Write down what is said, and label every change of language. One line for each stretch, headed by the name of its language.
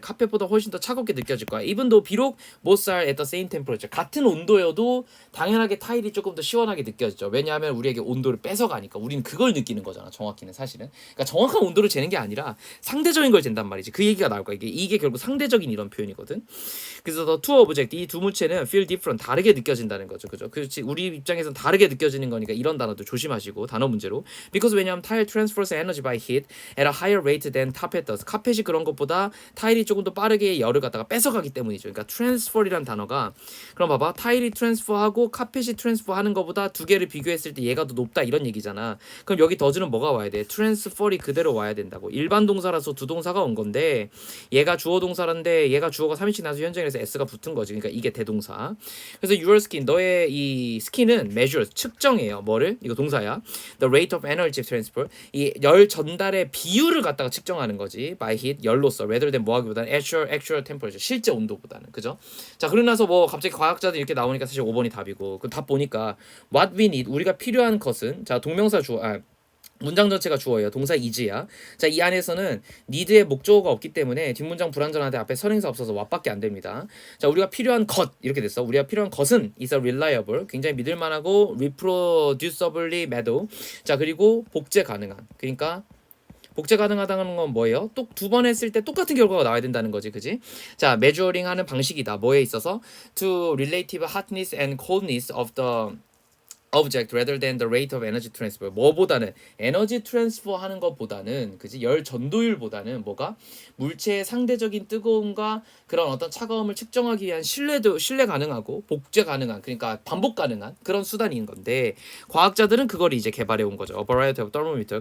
Korean: 카펫보다 훨씬 더 차갑게 느껴질 거야. even though 비록
English: both are at the same temperature
Korean: 같은 온도여도 당연하게 타일이 조금 더 시원하게 느껴지죠. 왜냐하면 우리에게 온도를 뺏어가니까 우리는 그걸 느끼는 거잖아. 정확히는 사실은. 그러니까 정확한 온도를 재는 게 아니라 상대적인 걸 잰단 말이지. 그 얘기가 나올 거야. 이게 결국 상대적인 이런 표현이거든. 그래서
English: the two object
Korean: 이 두 물체는
English: feel different
Korean: 다르게 느껴진다는 거죠. 그죠? 그렇지. 우리 입장에서는 다르게 느껴지는 거니까 이런 단어도 조심하시고 단어 문제로
English: because 왜냐하면 tile transfers energy by heat at a higher rate than carpet does.
Korean: 카펫이 그런 것보다 타일이 조금 더 빠르게 열을 갖다가 뺏어가기 때문이죠. 그러니까 transfer이란 단어가 그럼 봐봐 타일이 transfer하고 카펫이 transfer하는 것보다 두 개를 비교했을 때 얘가 더 높다 이런 얘기잖아. 그럼 여기 더즈는 뭐가 와야 돼? transfer이 그대로 와야 된다고. 일반 동사라서 두 동사가 온 건데 얘가 주어 동사란데 얘가 주어가 3인칭 나서 현재에서 s가 붙은 거지. 그러니까 이게 대동사. 그래서 your skin 너의 이 스킨은 measure 측정해요. 뭐를? 이거 동사야.
English: The rate of energy transfer
Korean: 이 열 전달의 비율을 갖다가 측정하는 거지. by heat 열로서
English: rather than
Korean: 뭐하기보다는
English: actual temperature
Korean: 실제 온도보다는 그죠? 자 그러고 나서 뭐 갑자기 과학자들 이렇게 나오니까 사실 5번이 답이고 그 답 보니까 what we need 우리가 필요한 것은 자 동명사 주어 문장 전체가 주어예요. 동사 is야. 자, 이 안에서는 need의 목적어가 없기 때문에 뒷문장 불완전한데 앞에 선행사 없어서 what밖에 안 됩니다. 자, 우리가 필요한 것 이렇게 됐어. 우리가 필요한 것은 is a reliable 굉장히 믿을만하고 reproducibly made. 자, 그리고 복제 가능한. 그러니까 복제 가능하다는 건 뭐예요? 또 두 번 했을 때 똑같은 결과가 나와야 된다는 거지, 그지? 자, measuring 하는 방식이다. 뭐에 있어서
English: to relative hotness and coldness of the object rather than the rate of energy transfer.
Korean: 뭐보다는 에너지 트랜스퍼 하는 것보다는 그지 열 전도율보다는 뭐가 물체의 상대적인 뜨거움과 그런 어떤 차가움을 측정하기 위한 신뢰 가능하고 복제 가능한 그러니까 반복 가능한 그런 수단인 건데 과학자들은 그걸 이제 개발해 온 거죠.
English: A variety of thermometer.